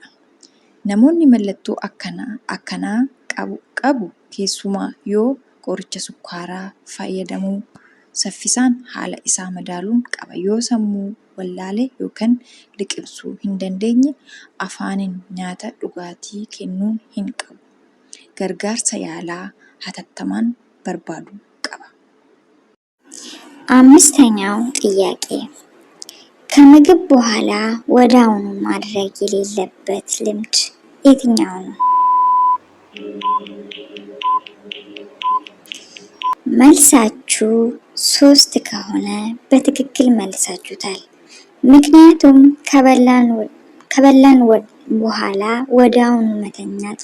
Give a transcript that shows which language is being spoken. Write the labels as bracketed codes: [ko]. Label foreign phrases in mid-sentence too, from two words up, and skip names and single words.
[om] Namoonni mallattoo akkanaa qabu keessumaa yoo qoricha sukkaaraa fayyadamuu saffisaan haala isaa madaaluun qaba. Yoo sammuu wallaale yookaan liqimsuu hin dandeenye afaaniin nyaata dhugaatii kennuu hin qabu. Gargaarsa yaalaa hatattamaan barbaaduu qaba. [am] 5ኛው ጥያቄ ከምግብ በኋላ ወዲያውኑ ማድረግ የሌለበት ልምድ የትኛው ነው? መልሳችሁ 3 ከሆነ በትክክል መልሳችሁታል። ምክንያቱም ከበላን በኋላ ወዲያውኑ መተኛት